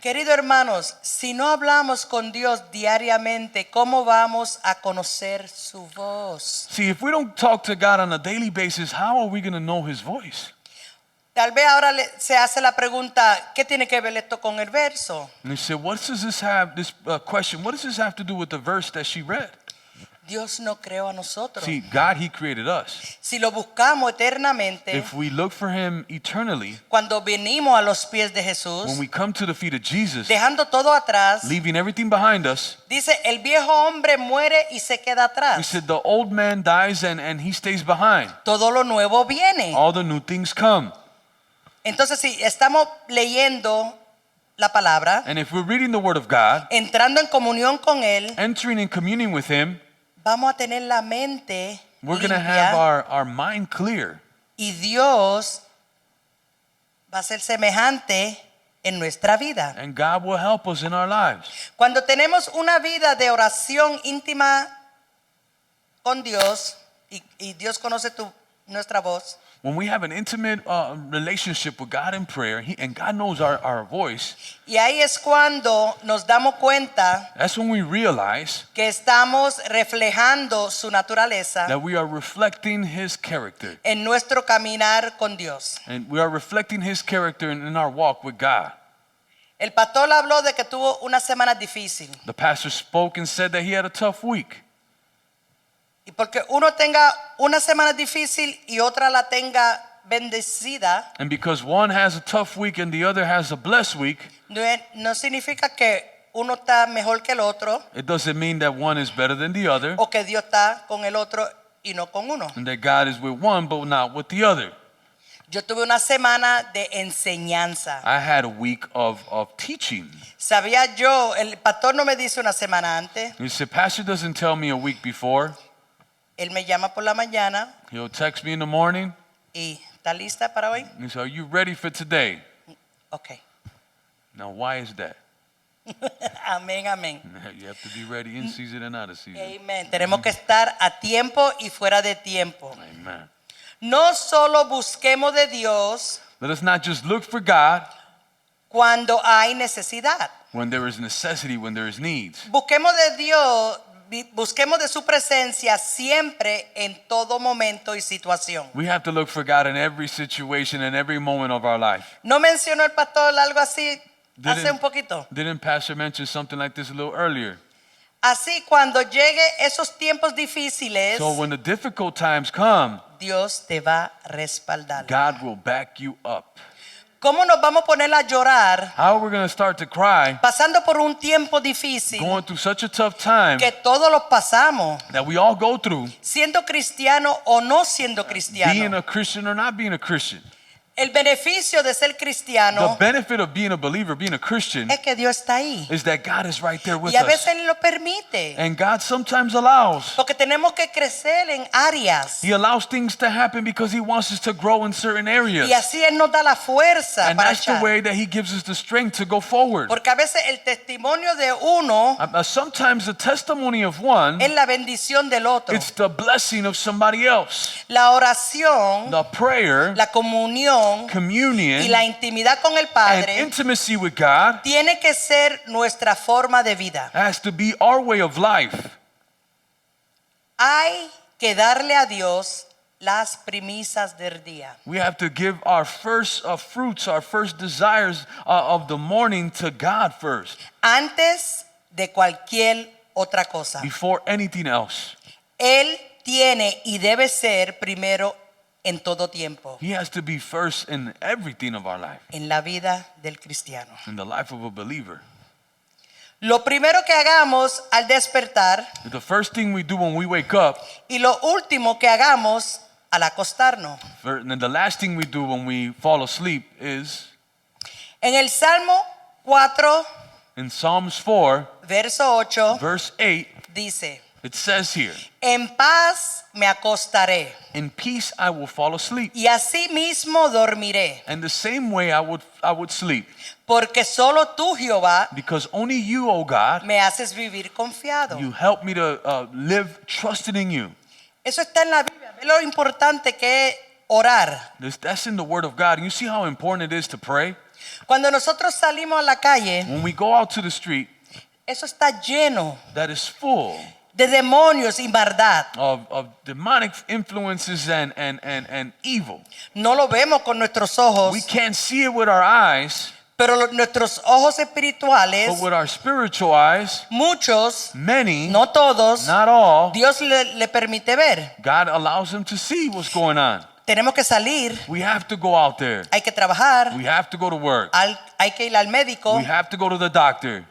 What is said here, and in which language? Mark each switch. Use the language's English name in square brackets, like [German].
[Spanish] Queridos hermanos, si no hablamos con Dios diariamente, ¿cómo vamos a conocer su voz? [English] See, if we don't talk to God on a daily basis, how are we going to know His voice? [Spanish] Tal vez ahora se hace la pregunta, ¿qué tiene que ver esto con el verso? [English] And they said, what does this have to do with the verse that she read? [Spanish] Dios no creó a nosotros. [English] See, God, He created us. [Spanish] Si lo buscamos eternamente, [English] If we look for Him eternally, [Spanish] cuando venimos a los pies de Jesús, [English] when we come to the feet of Jesus, [Spanish] dejando todo atrás, [English] leaving everything behind us, [Spanish] dice, el viejo hombre muere y se queda [English] we [Spanish] atrás. [English] said the old man dies and he stays behind. [Spanish] Todo lo nuevo viene. [English] All the new things come. [Spanish] Entonces, si estamos leyendo la palabra, [English] And if we're reading the Word of God, [Spanish] entrando en comunión con Él, [English] entering in communion with Him, [Spanish] vamos a tener la mente [English] we're going to have [Spanish] limpia [English] our mind clear. [Spanish] y Dios va a ser semejante en nuestra vida. [English] And God will help us in our lives. [Spanish] Cuando tenemos una vida de oración íntima con Dios y Dios conoce nuestra voz, [English] When we have an intimate relationship with God in prayer, and God knows our voice, [Spanish] y ahí es cuando nos damos cuenta [English] that's when we realize [Spanish] que estamos reflejando su naturaleza [English] that we are reflecting His character. [Spanish] en nuestro caminar con Dios. [English] And we are reflecting His character in our walk with God. [Spanish] El pastor habló de que tuvo una semana difícil. [English] The pastor spoke and said that he had a tough week. [Spanish] Y porque uno tenga una semana difícil y otra la tenga bendecida, [English] And because one has a tough week and the other has a blessed week, [Spanish] no significa que uno está mejor que el otro [English] it doesn't mean that one is better than the other [Spanish] o que Dios está con el otro y no con uno. [English] and that God is with one but not with the other. [Spanish] Yo tuve una semana de enseñanza. [English] I had a week of teaching. [Spanish] Sabía yo, el pastor no me dice una semana antes, [English] He said, Pastor doesn't tell me a week before. [Spanish] él me llama por la mañana [English] He'll text me in the morning. [Spanish] y ¿está lista para hoy? [English] He said, are you ready for today? Ok. Now, why is that? [Spanish] Amén, amén. [English] You have to be ready in season and out of season. Amen. [Spanish] Tenemos que estar a tiempo y fuera de tiempo. [English] Amen. [Spanish] No solo busquemos de Dios [English] Let us not just look for God [Spanish] cuando hay necesidad. [English] when there is necessity, when there is needs. [Spanish] Busquemos de Dios, busquemos de su presencia siempre en todo momento y situación. [English] We have to look for God in every situation and every moment of our life. [Spanish] ¿No mencionó el pastor algo así hace [English] Didn't- [Spanish] un poquito? [English] Didn't Pastor mention something like this a little earlier? [Spanish] Así cuando llegue esos tiempos difíciles, [English] So when the difficult times come, [Spanish] Dios te va a respaldar. [English] God will back you up. [Spanish] ¿Cómo nos vamos a poner a llorar [English] How are we going to start to cry [Spanish] pasando por un tiempo difícil [English] going through such a tough time [Spanish] que todos los pasamos, [English] that we all go through, [Spanish] siendo cristiano o no siendo [English] being [Spanish] cristiano? [English] a Christian or not being a Christian? [Spanish] El beneficio de ser [English] The [Spanish] cristiano [English] benefit of being a believer, being a Christian, [Spanish] es que Dios está ahí [English] is that God is right there with [Spanish] y a [English] us. [Spanish] veces Él lo permite [English] And God sometimes allows. [Spanish] porque tenemos que crecer en áreas [English] He allows things to happen because He wants us to grow in certain areas. [Spanish] y así Él nos da la fuerza [English] And [Spanish] para [English] that's the [Spanish] echar. [English] way that He gives us the strength to go forward. [Spanish] Porque a veces el testimonio de uno [English] Sometimes the testimony of one, [Spanish] es la bendición del otro. [English] it's the blessing of somebody else. [Spanish] La oración, [English] The prayer, [Spanish] la comunión [English] communion, [Spanish] y la intimidad con el [English] and [Spanish] Padre [English] intimacy with God [Spanish] tiene que ser nuestra forma de vida. [English] has to be our way of life. [Spanish] Hay que darle a Dios las premisas del día. [English] We have to give our first fruits, our first desires of the morning to God first, [Spanish] Antes de cualquier otra cosa. [English] before anything else. [Spanish] Él tiene y debe ser primero en todo tiempo [English] He has to be first in everything of our life, [Spanish] en la vida del cristiano. [English] in the life of a believer. [Spanish] Lo primero que hagamos al despertar [English] The first thing we do when we wake up, [Spanish] y lo último que hagamos al acostarnos. [English] and then the last thing we do when we fall asleep is [Spanish] En el Salmo 4, [English] in Psalms 4, [Spanish] verso 8, [English] verse 8, [Spanish] dice: [English] it says here, [Spanish] En paz me acostaré [English] in peace I will fall asleep, [Spanish] y así mismo dormiré, [English] and the same way I would sleep, [Spanish] porque solo tú, Jehová, [English] because only you, O God, [Spanish] me haces vivir confiado. [English] you help me to live trusting in you. [Spanish] Eso está en la Biblia. Ve lo importante que es orar. [English] That's in the Word of God. And you see how important it is to pray? [Spanish] Cuando nosotros salimos a la calle, [English] When we go out to the street, [Spanish] eso está lleno [English] that is full [Spanish] de demonios y maldad. [English] of demonic influences and evil. [Spanish] No lo vemos con nuestros ojos, [English] We can't see it with our eyes, [Spanish] Pero nuestros ojos espirituales, [English] But with our spiritual eyes, [Spanish] muchos, [English] many, [Spanish] no todos, [English] not all, [Spanish] Dios le permite ver. [English] God allows them to see what's going on. [Spanish] Tenemos que salir, [English] We have to go out there. [Spanish] hay que trabajar, [English] We have to go to work. [Spanish] hay que ir al médico, [English] We have to go to the doctor.